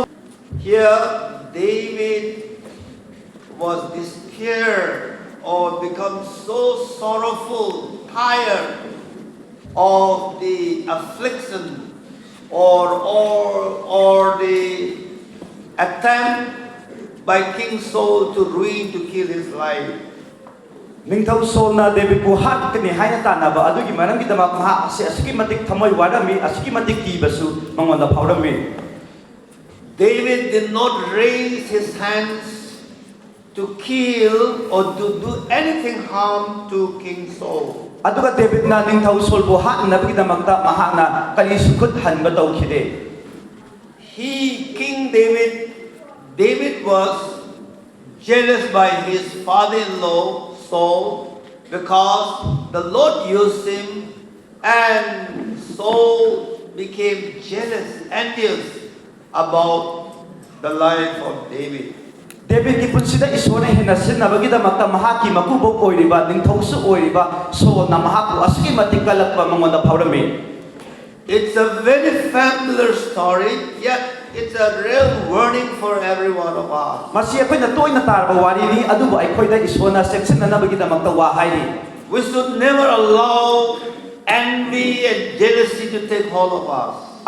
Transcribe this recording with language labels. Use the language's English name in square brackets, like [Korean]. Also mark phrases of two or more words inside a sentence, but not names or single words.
[English] Here, David was despaired or become so sorrowful, tired of the affliction or the attempt by King Saul to ruin, to kill his life. [Manipuri] Ningthau Saulna David bu hatkani haina tanaba adugi marangi damak maha asiki matik thamoi warami asiki matik kibasu mangonda phawrami. [English] David did not raise his hands to kill or to do anything harm to King Saul. [Manipuri] Aduga David na ningthau Saul bu hatnabagi damakta mahana kali sukut hanba tawkhide. [English] King David was jealous by his father-in-law Saul because the Lord used him, and Saul became jealous, envious about the life of David. [Manipuri] David ki punsida isona hena sinabagi damakta mahaki makubok oiriba ningthau su oiriba Saul na mahaku asiki matik kalakpa mangonda phawrami. [English] It's a very familiar story, yet it's a real warning for every one of us. We should never allow envy and jealousy to take hold of us.